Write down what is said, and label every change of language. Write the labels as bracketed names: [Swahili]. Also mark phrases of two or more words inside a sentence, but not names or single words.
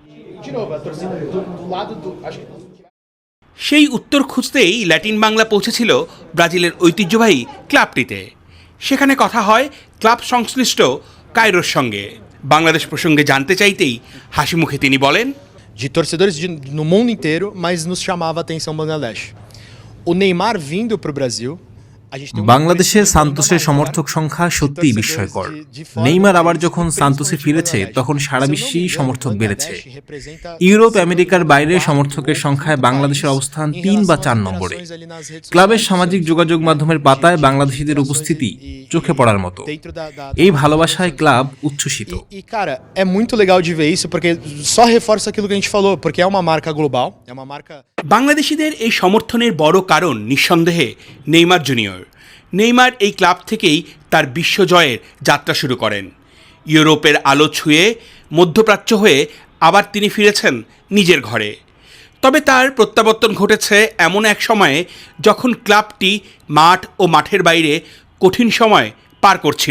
[Bangla] সেই উত্তর খুঁজতেই ল্যাটিন বাংলা পৌঁছেছিল ব্রাজিলের ঐতিহ্যবাহী ক্লাবটিতে। সেখানে কথা হয় ক্লাব সংশ্লিষ্ট কায়রোর সঙ্গে। বাংলাদেশ প্রসঙ্গে জানতে চাইতেই হাসি মুখে তিনি বলেন, [Portuguese] De torcedores no mundo inteiro, mas nos chamava a atenção Bangladesh. O Neymar vindo para o Brasil. [Bangla] বাংলাদেশে সান্তোসের সমর্থক সংখ্যা সত্যিই বিস্ময়কর। নেইমার আবার যখন সান্তোসে ফিরেছে তখন সারা বিশ্বেই সমর্থক বেড়েছে। ইউরোপ আমেরিকার বাইরে সমর্থকের সংখ্যায় বাংলাদেশের অবস্থান 3 বা 4 নম্বরে। ক্লাবের সামাজিক যোগাযোগ মাধ্যমের পাতায় বাংলাদেশিদের উপস্থিতি চোখে পড়ার মতো। এই ভালোবাসায় ক্লাব উচ্ছ্বসিত। [Portuguese] E cara, é muito legal de ver isso porque só reforça aquilo que a gente falou, porque é uma marca global, é uma marca. [Bangla] বাংলাদেশিদের এই সমর্থনের বড় কারণ নিঃসন্দেহে নেইমার জুনিয়র। নেইমার এই ক্লাব থেকেই তার বিশ্বজয়ের যাত্রা শুরু করেন। ইউরোপের আলো ছুঁয়ে মধ্যপ্রাচ্য হয়ে আবার তিনি ফিরেছেন নিজের ঘরে। তবে তার প্রত্যাবর্তন ঘটেছে এমন এক সময়ে যখন ক্লাবটি মাঠ ও মাঠের বাইরে কঠিন সময় পার করছিল।